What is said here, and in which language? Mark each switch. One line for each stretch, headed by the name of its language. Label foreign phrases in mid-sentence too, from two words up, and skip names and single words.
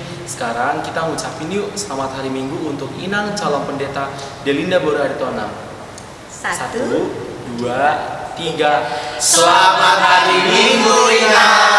Indonesian: Sekarang kita ngucapin yuk selamat hari Minggu untuk Inang calon pendeta Delinda Bora Aritonang. 1, 2, 3. Selamat hari Minggu, Inang.